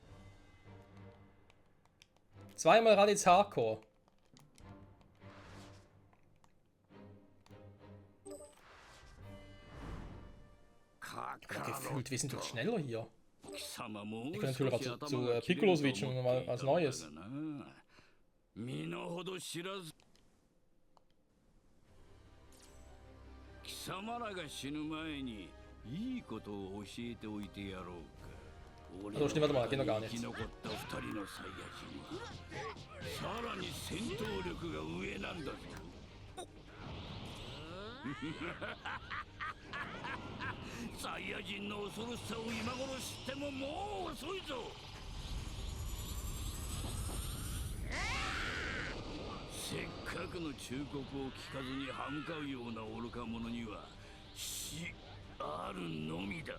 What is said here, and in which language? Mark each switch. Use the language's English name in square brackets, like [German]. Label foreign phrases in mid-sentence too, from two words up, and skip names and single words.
[German] Zweimal Raditz Hardcore. Aber gefühlt, wir sind doch schneller hier. Ich kann natürlich auch zu Piccolo switchen und mal was Neues. [Japanese] 身の程知らず。貴様らが死ぬ前にいいことを教えておいてやろうか。 [German] Also stimmt, warte mal, geht noch gar nicht. [Japanese] 生き残った二人のサイヤ人はさらに戦闘力が上なんだぞ。サイヤ人の恐ろしさを今頃知ってももう遅いぞ。せっかくの忠告を聞かずに歯向かうような愚か者には死あるのみだ。